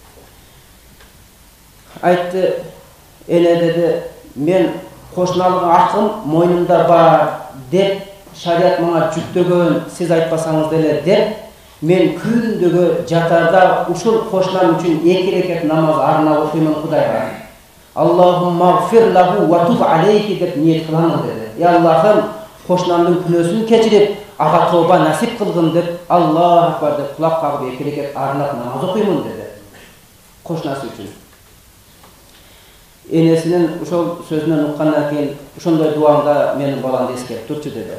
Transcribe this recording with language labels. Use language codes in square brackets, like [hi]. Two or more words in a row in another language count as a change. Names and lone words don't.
[ky] Айтты, эне деди, мен кошуналык акым мойнумда бар деп шарият мага жүктөгөн, сиз айтпасаңыз деле деп, мен күндөгү жатарда ушул кошунам үчүн 2 рекет намаз арнап окуймун Кудайга. [ar] اللهم اغفر له وتب عليه деп ниет кылам деди. [ky] Аллахым кошунамдын күнөөсүн кечирип, ага тооба насип кылгын деп, Аллаху акбар деп кулак кагып 2 рекет арнап намаз окуймун деди. Кошунасы үчүн. Энесинин ошол сөзүнөн уккандан кийин ошондой дуаңда менин баламды эскерип турчу деди.